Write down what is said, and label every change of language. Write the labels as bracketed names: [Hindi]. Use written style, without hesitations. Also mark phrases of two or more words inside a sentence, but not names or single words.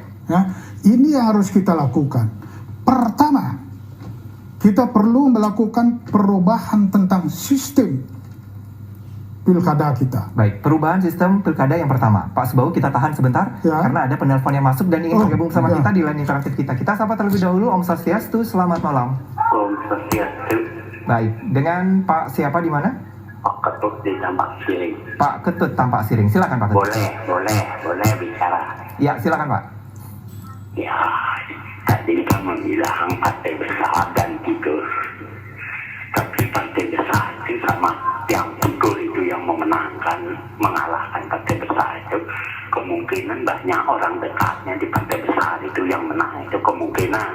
[Indonesian] Ya, ini yang harus kita lakukan. Pertama, kita perlu melakukan perubahan tentang sistem pilkada kita. Baik, perubahan sistem pilkada yang pertama. Pak Subawa, kita tahan sebentar Ya. karena ada penelpon yang masuk dan ingin bergabung sama ya. kita di line interaktif kita. Kita sapa terlebih dahulu. [Sanskrit] Om Swastiastu, [Indonesian] selamat malam. [Sanskrit] Om Swastiastu. [Indonesian] Baik, dengan Pak siapa di mana? Pak Ketut di Tampak Siring. Pak Ketut Tampak Siring. Silakan Pak Ketut. Boleh bicara. Ya, silakan Pak. Ya, tadi kan membilang partai besar dan figur. Tapi partai besar itu sama yang figur itu yang memenangkan, mengalahkan partai besar itu, kemungkinan banyak orang dekatnya di partai besar itu yang menang, itu kemungkinan.